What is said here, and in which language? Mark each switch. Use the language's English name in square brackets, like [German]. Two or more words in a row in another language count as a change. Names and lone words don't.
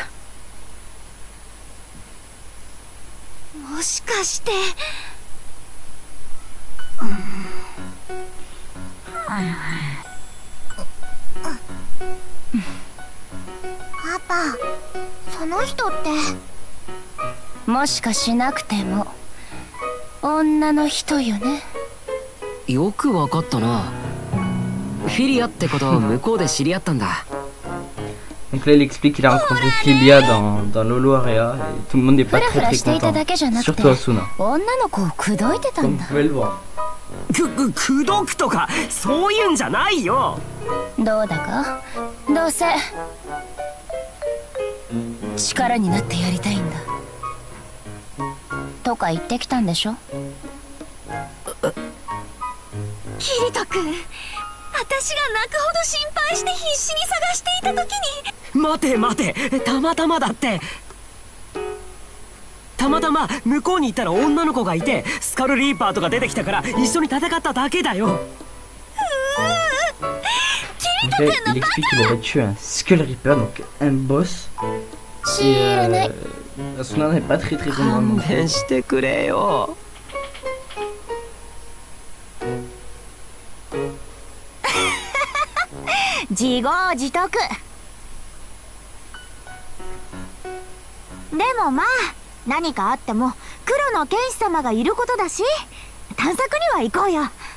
[Japanese] もしかして、パパ、その人ってもしかしなくても女の人よね。よくわかったな。フィリアってことを向こうで知り合ったんだ。 [French] Donc là il explique qu'il a rencontré Philia dans Lolo Area et tout le monde n'est pas très content, surtout Asuna. [Japanese] 女の子を口説いてた [French] Comme [Japanese] ん [French] vous [Japanese] だ。 [French] pouvez le voir. [Japanese] 口説くとかそういうんじゃないよ。どうだか、どうせ力になってやりたいんだとか言ってきたんでしょ。キリト君、私が泣くほど心配して必死に探していた時に。待て、たまたまだって。たまたま向こうに行ったら女の子がいてスカルリーパーとか出てきたから一緒に戦っただけだよ。 [French] Donc là, il explique qu'il aurait tué un Skull Reaper, donc un boss. Et Asuna n'est pas très contente. [Japanese] 勘弁してくれよ。自業自得。でもまあ何かあっても黒の剣士様がいることだし、探索には行こうよ。